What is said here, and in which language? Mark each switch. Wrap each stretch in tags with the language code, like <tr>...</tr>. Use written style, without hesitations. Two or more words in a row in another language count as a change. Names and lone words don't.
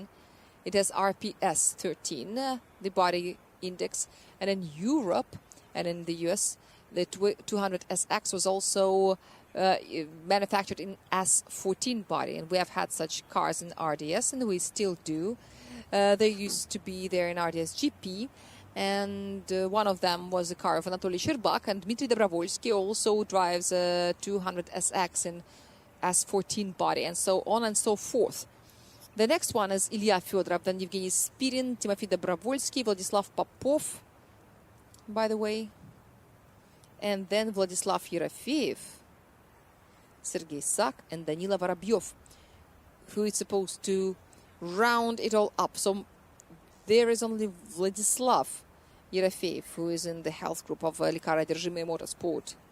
<en>It has RPS 13, the body index, and in Europe and in the US, the 200 SX was also manufactured in S14 body, and we have had such cars in RDS, and we still do. They used to be there in RDS GP, and one of them was a car of Anatoly Sherbak, and Dmitry Dobrovolsky also drives a 200 SX in S14 body, and so on and so forth. The next one is Ilya Fedorov, then Evgeny Spirin, Timofey Dobrovolsky, Vladislav Popov, by the way, and then Vladislav Yerofeev, Sergei Sak, and Danila Vorobyov, who is supposed to round it all up. So there is only Vladislav Yerofeev, who is in the health group of Likara Держимые Motorsport.</en>